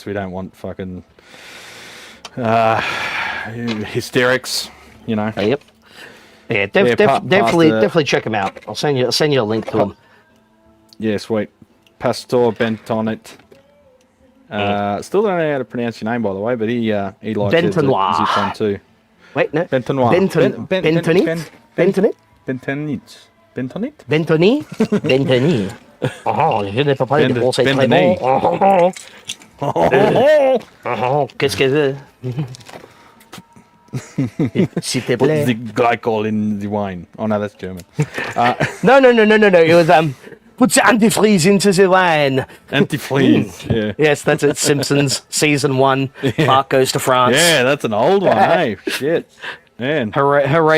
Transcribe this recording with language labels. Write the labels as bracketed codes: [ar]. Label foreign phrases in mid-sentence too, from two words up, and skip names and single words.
[en] We don't want fucking hysterics, you know. Yep. Yeah, definitely check them out. I'll send you a link to them. Yeah, sweet. Pastor Bentonit. Still don't know how to pronounce your name, by the way, but he likes it. Bentenoir. Zip one too. Wait, no. Bentenoir. Bentonit? Bentonit? Bentonit. Bentonit? Bentonit? Bentonit. [fr] Oh, je n'ai pas parlé de français très bon. Qu'est-ce que c'est? S'il te [en] Put [fr] plaît. [en] the glycol in the wine. Oh no, that's German. No. It was put the antifreeze into the wine. Antifreeze. Yeah. Yes, that's it. Simpsons season 1. Mark goes to France. Yeah, that's an old one. Hey, shit. Man. Hooray